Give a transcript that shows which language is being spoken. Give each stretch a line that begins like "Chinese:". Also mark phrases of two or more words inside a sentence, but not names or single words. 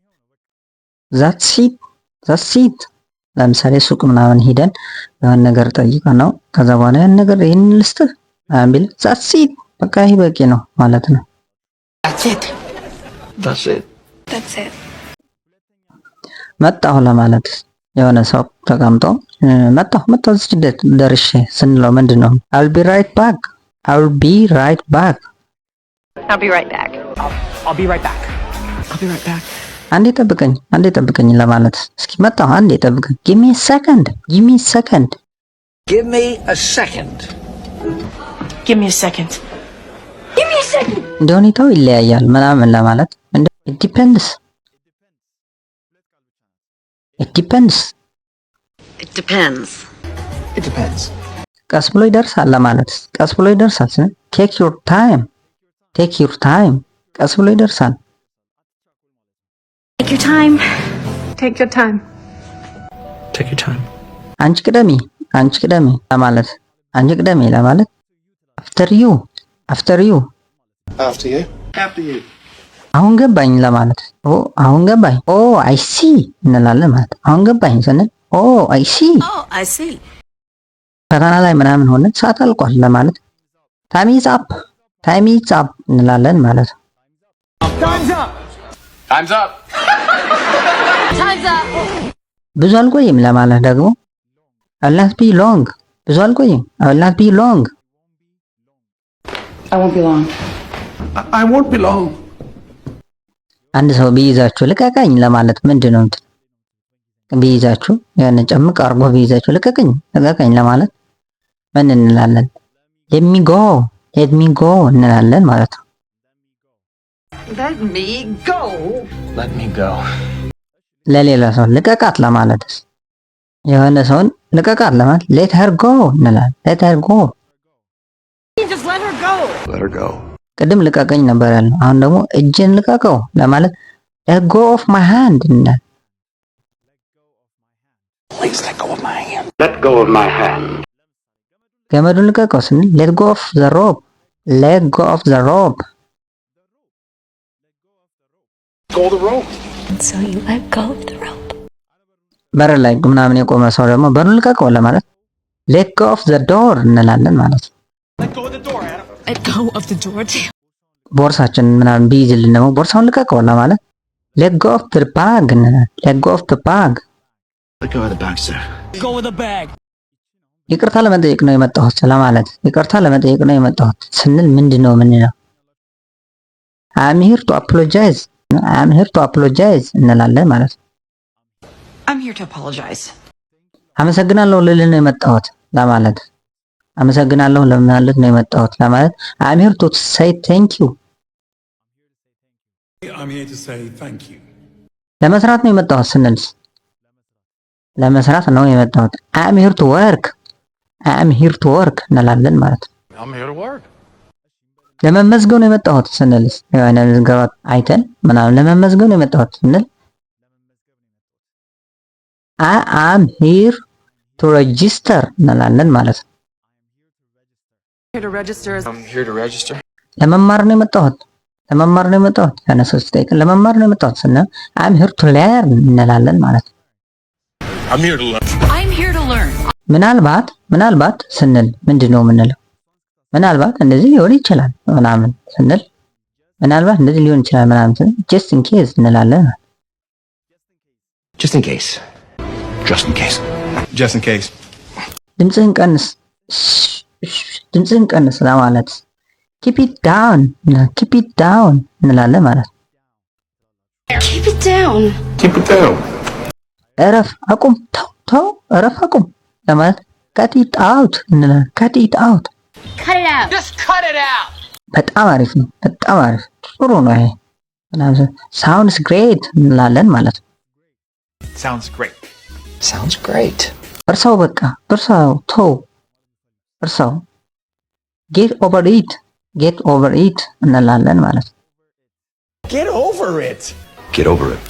Amharic: ዛትሲት ለምሳሌ ሱቅ ምናምን ሂደን የሆነ ነገር ጠይቀ ነው ከዛ በኋላ ያን ነገር ይሄን ልስጥህ ቢል ዛትሲት በቃ ይሄ በቂ ነው ማለት ነው። መጣሁ ለማለት የሆነ ሰው ተቀምጦ መጣሁ እዚህ ደርሼ ስንለው ምንድነው?
English: I'll be right back. I'll be right back.
Amharic: አንዴ ጠብቀኝ ለማለት እስኪ መጣሁ አንዴ ጠብቀኝ።
English: Give me a second.
Amharic: እንደ ሁኔታው ይለያያል ምናምን ለማለት
English: it depends.
Amharic: ቀስ ብሎ ይደርሳል ለማለት ቀስ ብሎ ይደርሳል ስለ
English: take your time
Amharic: ቀስ ብሎ ይደርሳል።
English: take your time
Amharic: አንቺ ቅደሚ ለማለት
English: after you
Amharic: አሁን ገባኝ ለማለት አሁን ገባኝ
English: I see
Amharic: እንላለን ማለት አሁን ገባኝ ስንል
English: I see
Amharic: ፈተና ላይ ምናምን ሆነ ሰዓት አልቋል ለማለት
English: time is up
Amharic: እንላለን ማለት
English: time's up
Amharic: ብዙ አልቆይም ለማለት ደግሞ
English: I'll not be long
Amharic: ብዙ አልቆይም
English: I will not be long I won't be long
Amharic: አንድ ሰው ቢይዛችሁ ልቀቀኝ ለማለት ምንድነው? ቢይዛችሁ ያን ጨምቅ አርጎ ቢይዛችሁ ልቀቀኝ ለማለት ምን እንላለን?
English: let me go
Amharic: እንላለን ማለት ነው።
English: let me go
Amharic: ለሌላ ሰው ልቀቃት ለማለት የሆነ ሰውን ልቀቃት ለማለት
English: let her go
Amharic: እንላለን።
English: let her go
Amharic: ቅድም ልቀቀኝ ነበር ያለው አሁን ደግሞ እጄን ልቀቀው ለማለት
English: let go of my hand
Amharic: እንላለን።
English: please let go of my hand
Amharic: ገመዱን ልቀቀው ስንል
English: let go of the rope so you let go of the rope
Amharic: በር ላይ ምናምን የቆመ ሰው ደግሞ በሩን ልቀቀው ለማለት
English: let go of the door
Amharic: እንላለን ማለት ነው።
English: let go of the door
Amharic: ቦርሳችን ምናምን ቢይዝልን ደግሞ ቦርሳውን ልቀቀው ለማለት
English: let go of the bag
Amharic: እንላለን።
English: let go of the bag sir
Amharic: ይቅርታ ለመጠየቅ ነው የመጣሁት ለማለት ይቅርታ ለመጠየቅ ነው የመጣሁት ስንል ምንድነው የምንለው?
English: I'm here to apologize
Amharic: እንላለን ማለት ነው።
English: I'm here to apologize
Amharic: አመሰግናለሁ ልል ነው የመጣሁት ለማለት አመሰግናለሁ ለማለት ነው የመጣሁት ለማለት
English: I'm here to say thank you
Amharic: ለመስራት ነው የመጣሁት ስንልስ ለመስራት ነው የመጣሁት
English: I'm here to work
Amharic: እንላለን ማለት ነው። ለመመዝገብ ነው የመጣሁት ስንልስ የሆነ ምዝገባ አይተን ምናምን ለመመዝገብ ነው የመጣሁት ስንል
English: I am here to register
Amharic: እንላለን ማለት ነው።
English: I'm here to register
Amharic: ለመማር ነው የመጣሁት ያነሰስ ጠይቀን ለመማር ነው የመጣሁት ስንል
English: I'm here to learn
Amharic: እንላለን ማለት ነው።
English: I'm here to learn
Amharic: ምናልባት ስንል ምንድነው የምንለው? ምናልባት እንደዚህ ሊሆን ይችላል ምናምን ስንል ምናልባት እንደዚህ ሊሆን ይችላል ምናምን ስንል
English: just in case
Amharic: እንላለን።
English: just in case
Amharic: ድምፅህን ቀንስ ለማለት
English: keep it down
Amharic: እንላለን ማለት ነው።
English: keep it down
Amharic: እረፍ አቁም ተው እረፍ አቁም ለማለት
English: cut it out
Amharic: እንላለን። cut it out
English: just cut it out
Amharic: በጣም አሪፍ ነው ጥሩ ነው ይሄ
English: sounds great
Amharic: እንላለን ማለት ነው።
English: sounds great
Amharic: እርሳው በቃ እርሳው
English: get over it
Amharic: እንላለን ማለት ነው።
English: get over it